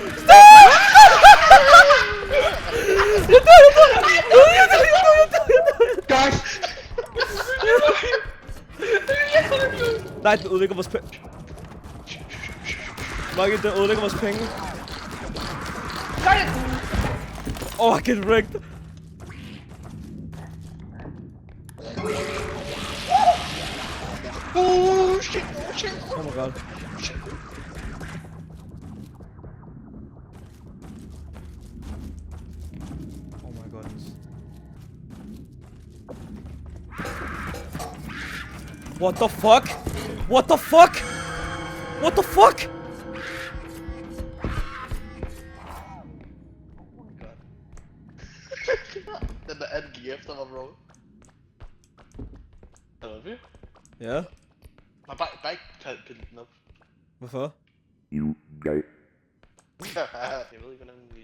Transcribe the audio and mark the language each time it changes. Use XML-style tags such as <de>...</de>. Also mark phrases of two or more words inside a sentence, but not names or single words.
<da>Guys! Nej, den ødelægger vores penge. Maggie, den ødelægger vores penge.</da> <en>Oh, I get wrecked. Oh shit! Oh my god. Oh my goodness. What the fuck? What the fuck? What the fuck?</en> <da>Den der anden gik efter mig, bro. Er du ved? Ja? Man bare ikke pille den op. Hvorfor? Jeg ved ikke, hvordan vi...</da>